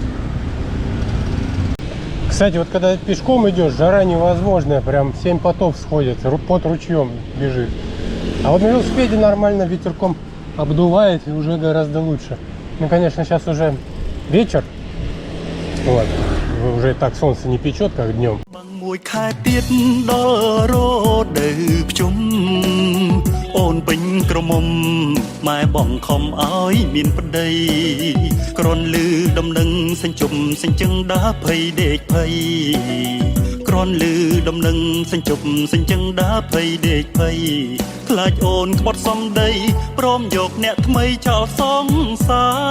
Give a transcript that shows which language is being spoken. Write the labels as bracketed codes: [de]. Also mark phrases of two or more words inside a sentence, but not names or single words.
[ru] Кстати, вот когда пешком идешь, жара невозможная, прям 7 потов сходит, под ручьем бежит. А вот на велосипеде нормально ветерком обдувает и уже гораздо лучше. Ну, конечно, сейчас уже вечер. Вот. Уже и так солнце не печет, как днем. [km] មួយខែទៀតដល់រដូវភ្ជុំអូនពេញក្រមុំម៉ែបងខំឲ្យមានប្តីក្រនលឺដំណឹងសេញជុំសេញជឹងដាភ័យដេកភ័យក្រនលឺដំណឹងសេញជុំសេញជឹងដាភ័យដេកភ័យខ្លាចអូនក្បត់សំដីព្រមយកអ្នកថ្មីចោលសងសា